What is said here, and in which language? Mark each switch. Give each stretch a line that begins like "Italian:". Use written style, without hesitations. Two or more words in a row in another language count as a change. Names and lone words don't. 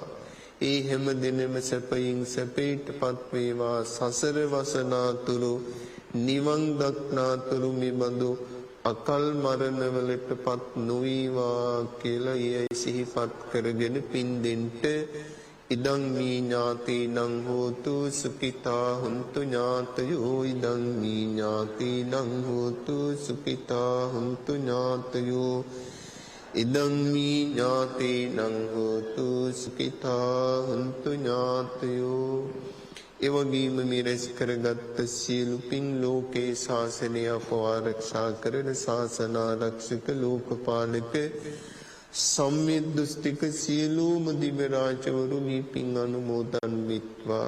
Sinhala: ඒ හැම දිනෙම සැපයින් සැපයට පත් වේවා. සසර වසනාතුරු නිවන් දක්නාතුරු මේ බඳු අකල් මරණවලට පත් නොවේවා කියලා ඊයේ සිහිපත් කරගෙන පින් දෙන්න.
Pali: ඉදං මී ඥාතිනං හෝතු සුඛිතා හුන්තු ඥාතයෝ. ඉදං මී ඥාතිනං හෝතු සුඛිතා හුන්තු ඥාතයෝ. ඉදං මී ඥාතිනං හෝතු සුඛිතා හුන්තු ඥාතයෝ.
Sinhala: එවැගේම මේ රැස් කරගත් සියලු පින් ලෝකේ ශාසනය ආරක්ෂා කරන ශාසන ආරක්ෂක ලෝකපාලක සම්මිද්දුස්තික සියලුම දිව්‍ය රාජවරු මේ පින් අනුමෝදන් වෙත්වා.